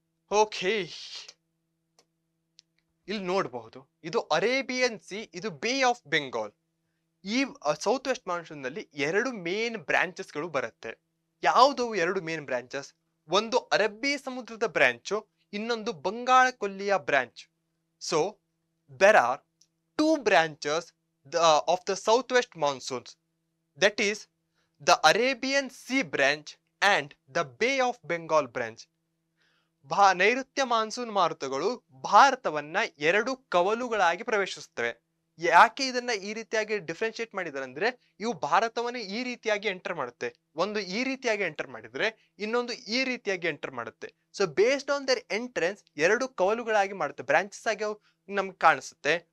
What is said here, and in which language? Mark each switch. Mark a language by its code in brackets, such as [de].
[kn] Okay, ಇಲ್ಲಿ ನೋಡಬಹುದು ಇದು ಅರೇಬಿಯನ್ ಸಿ, ಇದು ಬೇ ಆಫ್ ಬೆಂಗಾಲ್. ಈ ಸೌತ್ ವೆಸ್ಟ್ ಮಾನ್ಸೂನ್ ನಲ್ಲಿ 2 ಮೇನ್ ಬ್ರಾಂಚಸ್ ಗಳು ಬರುತ್ತೆ. ಯಾವುದು 2 ಮೇನ್ ಬ್ರಾಂಚಸ್? ಒಂದು ಅರಬ್ಬಿ ಸಮುದ್ರದ ಬ್ರಾಂಚು, ಇನ್ನೊಂದು Bangala ಕೊಲ್ಲಿಯ branch. [en] So there are 2 branches of the southwest monsoons, that is the Arabian Sea branch and the Bay of Bengal branch. [kn] ನೈಋತ್ಯ ಮಾನ್ಸೂನ್ ಮಾರುತಗಳು ಭಾರತವನ್ನ 2 ಕವಲುಗಳಾಗಿ ಪ್ರವೇಶಿಸುತ್ತವೆ. ಯಾಕೆ ಇದನ್ನ ಈ ರೀತಿಯಾಗಿ ಡಿಫ್ರೆನ್ಶಿಯೇಟ್ ಮಾಡಿದ್ದಾರೆ ಅಂದ್ರೆ, ಇವು ಭಾರತವನ್ನ ಈ ರೀತಿಯಾಗಿ ಎಂಟರ್ ಮಾಡುತ್ತೆ. ಒಂದು ಈ ರೀತಿಯಾಗಿ ಎಂಟರ್ ಮಾಡಿದ್ರೆ ಇನ್ನೊಂದು ಈ ರೀತಿಯಾಗಿ ಎಂಟರ್ ಮಾಡುತ್ತೆ. So [en] based on their entrance [kn] 2 ಕವಲುಗಳಾಗಿ ಮಾಡುತ್ತೆ, ಬ್ರಾಂಚಸ್ ಆಗಿ ನಮ್ಗೆ ಕಾಣಿಸುತ್ತೆ.